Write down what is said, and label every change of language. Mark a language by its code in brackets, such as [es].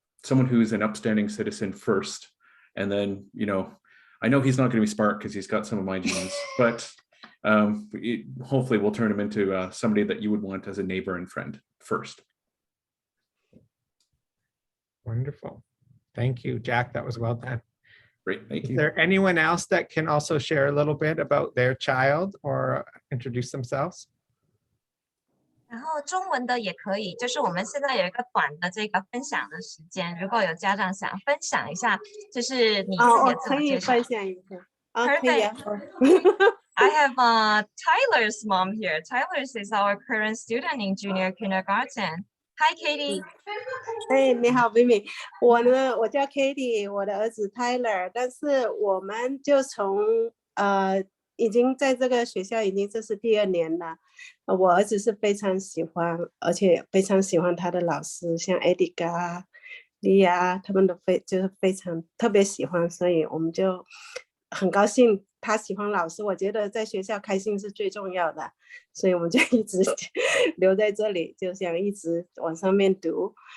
[en] Someone who's an upstanding citizen first. And then, you know, I know he's not going to be smart because he's got some of my genes, but hopefully we'll turn him into somebody that you would want as a neighbor and friend first. Wonderful. Thank you, Jack. That was well done. Great, thank Is you. there anyone else that can also share a little bit about their child or introduce themselves? [zh] 然后中文的也可以，就是我们现在有一个短的这个分享的时间，如果有家长想分享一下，就是你自己的自我介绍。 [en] Perfect. I have Tyler's mom here. Tyler is our current student in junior kindergarten. Hi, Katie. [zh] 哎，你好，妹妹。我呢，我叫 Katie， 我的儿子 Tyler， 但是我们就从已经在这个学校已经这是第2年了。我儿子是非常喜欢，而且非常喜欢他的老师，像 Edgar、莉亚他们都就是非常特别喜欢，所以我们就很高兴他喜欢老师。我觉得在学校开心是最重要的，所以我们就一直留在这里，就想一直往上面读。